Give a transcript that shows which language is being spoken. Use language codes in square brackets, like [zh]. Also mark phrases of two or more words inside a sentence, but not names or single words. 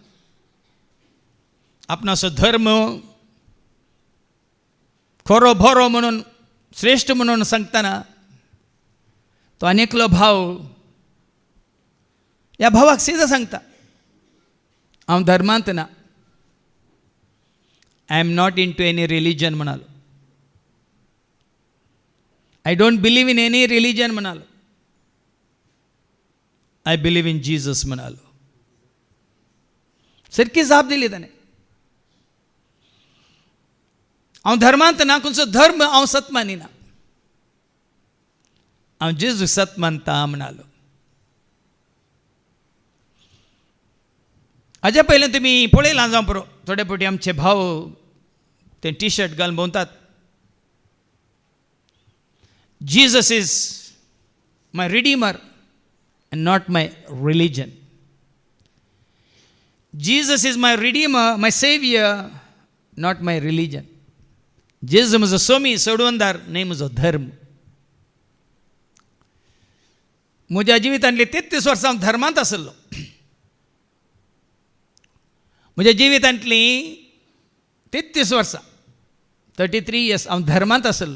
[kok] आपणाचो धर्म खरो बरो म्हणून श्रेष्ठ म्हणून सांगतना तो आनेकलो भाव ह्या भावाक सीधा सांगता, हांव धर्मांत ना, [en] I am not into any religion म्हणालो. I don't believe in any religion म्हणालो. I believe in Jesus म्हणालो. [kok] सारकी जाप दिली ताणें. हांव धर्मांत ना, खंयचो धर्म हांव सत मानिना, हांव जेजू सत मानता म्हणालो. हाज्या पयलें तुमी पळयलां जावं पुरो, थोडे फावटी आमचे भाव ते टी शर्ट घालून भोंवतात, [en] Jesus is my redeemer and not my religion. Jesus is my redeemer, my savior, not my religion. [kok] जेजू म्हजो सोमी सोडवणदार, न्हय म्हजो धर्म. म्हज्या जिवितांतली 33 वर्सां हांव धर्मांत आसलो. म्हज्या जिवितांतली 33 वर्सां 33 years हांव धर्मांत आसलो.